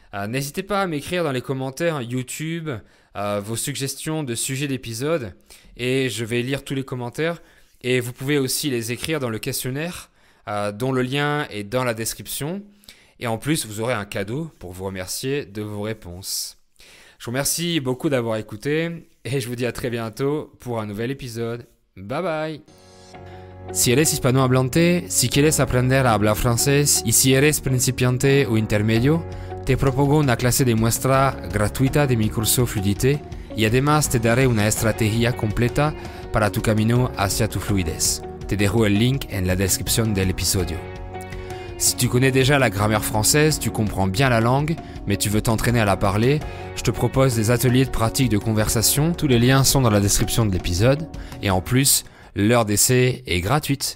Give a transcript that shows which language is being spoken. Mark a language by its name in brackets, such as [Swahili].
[French] N'hésitez pas à m'écrire dans les commentaires YouTube vos suggestions de sujets d'épisodes et je vais lire tous les commentaires. Et vous pouvez aussi les écrire dans le questionnaire dont le lien est dans la description. Et en plus, vous aurez un cadeau pour vous remercier de vos réponses. Je vous remercie beaucoup d'avoir écouté et je vous dis à très bientôt pour un nouvel épisode. Bye bye. [Spanish] Si eres hispanohablante, si quieres aprender a hablar francés y si eres principiante o intermedio, te propongo una clase de muestra gratuita de mi curso Fluidité y además te daré una estrategia completa para tu camino hacia tu fluidez. Te dejo el link en la descripción del episodio. [French] Si tu connais déjà la grammaire française, tu comprends bien la langue, mais tu veux t'entraîner à la parler, je te propose des ateliers de pratique de conversation. Tous les liens sont dans la description de l'épisode. Et en plus, l'heure d'essai est gratuite.